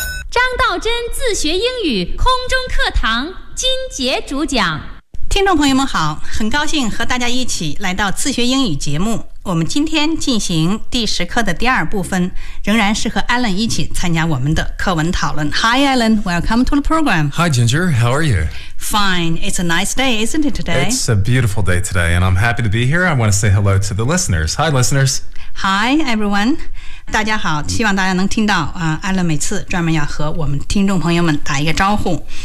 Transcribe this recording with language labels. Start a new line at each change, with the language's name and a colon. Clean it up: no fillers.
Chinese: 张道真自学英语空中课堂金杰主讲。听众朋友们好，很高兴和大家一起来到自学英语节目。我们今天进行第10课的第二部分，仍然是和 Alan 一起参加我们的课文讨论。
English: Hi Alan, welcome to the program. Hi Ginger, how are you? Fine, it's a nice day, isn't it today? It's a beautiful day today and I'm happy to be here. I want to say hello to the listeners. Hi listeners. Hi everyone.
Chinese: 大家好，希望大家能听到Alan 每次专门要和我们听众朋友们打一个招呼。